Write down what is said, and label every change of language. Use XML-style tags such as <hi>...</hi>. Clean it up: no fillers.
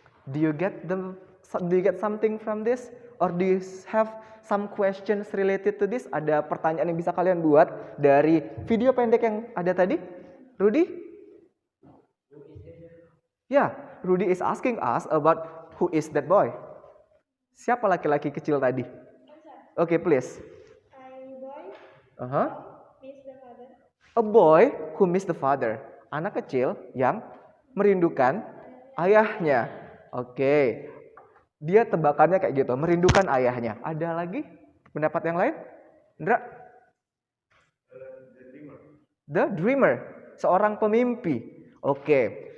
<en>Do you get something from this? Or do you have some questions related to this?</en> <id>Ada pertanyaan yang bisa kalian buat dari video pendek yang ada tadi? Rudy?</id> <en>Yeah, Rudy is asking us about who is that boy.</en> <id>Siapa laki-laki kecil tadi?</id> <en>Okay, please. A boy who missed the father.</en> <id>Anak kecil yang merindukan ayahnya. Oke. Dia tebakannya kayak gitu, merindukan ayahnya. Ada lagi pendapat yang lain? Indra?</id> <en>The dreamer,</en> <id>seorang pemimpi. Oke.</id>